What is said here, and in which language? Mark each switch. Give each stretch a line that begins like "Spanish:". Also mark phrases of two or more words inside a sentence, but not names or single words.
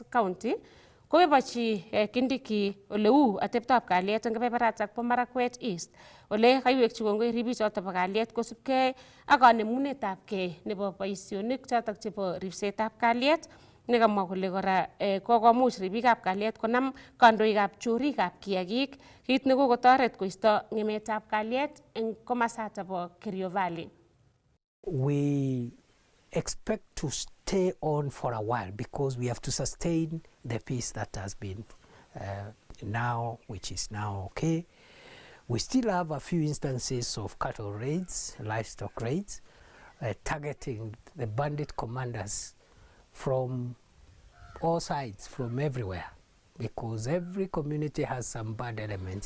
Kalenjin: County koboibochi Kindiki ole uu ateptab kalyet eng kebeberatak bo Marakwet East ole kaiwekchi kongoi ribichoto bo kalyet kosubkei ak kanemunetab kei nebo boisionik chotok chebo ripsetab kalyet nekamwa kole kora kokomuch ribikab kalyet konam kandoikab chorikab kiagik kit nekokotoret koisto ngemetab kalyet eng komasata bo Kerio Valley.
English: We expect to stay on for a while because we have to sustain the peace that has been now, which is now okay. We still have a few instances of cattle raids, livestock raids, targeting the bandit commanders from all sides, from everywhere, because every community has some bad elements.